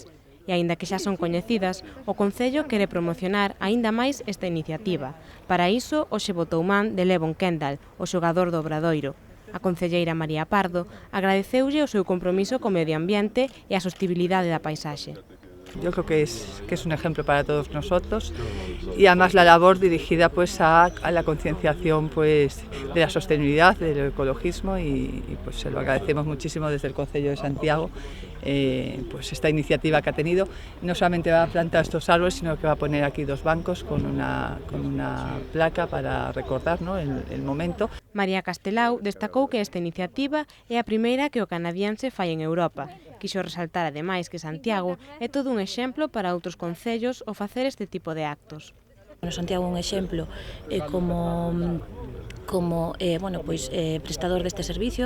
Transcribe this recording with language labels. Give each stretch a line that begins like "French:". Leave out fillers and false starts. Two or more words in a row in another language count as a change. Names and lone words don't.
Galician: E aínda que xa son coñecidas, o Concello quere promocionar aínda máis esta iniciativa. Para iso, hoxe botou man de Libon Kendall, o xogador do Obradoiro. A concelleira María Pardo agradeceulle o seu compromiso co medio ambiente e a sostibilidade da paisaxe.
Spanish: Yo creo que es un ejemplo para todos nosotros y además la labor dirigida pues a la concienciación pues de la sostenibilidad, del ecologismo y pues se lo agradecemos muchísimo desde el Concello de Santiago pues esta iniciativa que ha tenido. No solamente va a plantar estos árboles, sino que va a poner aquí 2 bancos con una placa para recordar, ¿no?, el momento.
Galician: María Castelao destacou que esta iniciativa é a primeira que o canadiense fai en Europa. Quixo resaltar ademais que Santiago é todo un exemplo para outros concellos o facer este tipo de actos. Santiago é un exemplo como prestador deste servicio.